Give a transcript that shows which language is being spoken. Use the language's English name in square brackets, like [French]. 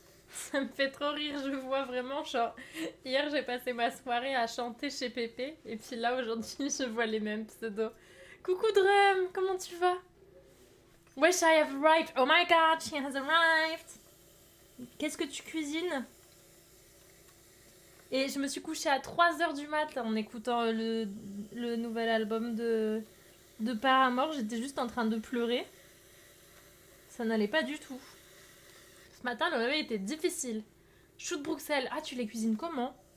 [French] Ça me fait trop rire, je vois vraiment genre... Hier j'ai passé ma soirée à chanter chez Pépé, et puis là aujourd'hui je vois les mêmes pseudos. Coucou Drum, comment tu vas? [English] Wish I have arrived. Oh my god, she has arrived. [French] Qu'est-ce que tu cuisines? Et je me suis couchée à 3h du mat en écoutant le nouvel album de Paramore. J'étais juste en train de pleurer. Ça n'allait pas du tout. Ce matin, le réveil était difficile. Choux de Bruxelles. Ah, tu les cuisines comment?